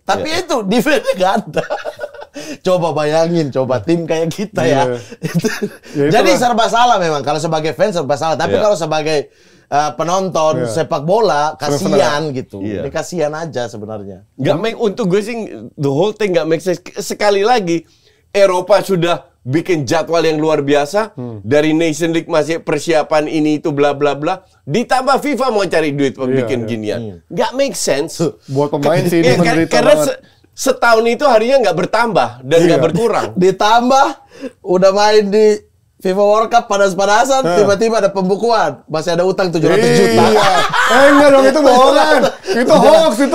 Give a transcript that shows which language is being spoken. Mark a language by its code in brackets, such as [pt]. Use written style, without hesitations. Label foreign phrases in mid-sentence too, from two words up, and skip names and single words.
[id] Tapi itu defense-nya nggak ada. Coba bayangin, tim kayak kita ya. Iya. Ya, Jadi itulah. serba salah memang. Kalau sebagai fans serba salah. Tapi Iya. kalau sebagai penonton Iya. sepak bola, kasihan gitu. Iya. Ini kasihan aja sebenarnya. Nggak make, untuk gue sih [en] the whole thing [id] nggak [en] make sense. [id] Sekali lagi Eropa sudah bikin jadwal yang luar biasa dari Nation League masih persiapan ini itu bla bla bla. Ditambah FIFA mau cari duit bikin iya. ginian. Nggak [en] make sense. [id] Buat pemain sih ini Iya, menderita karena banget. setahun itu harinya nggak bertambah dan nggak Iya. berkurang. Ditambah udah main di FIFA World Cup panas-panasan, tiba-tiba ada pembukuan. Masih ada utang 700 juta. Iya. Enggak dong, itu bohongan. Itu hoax itu.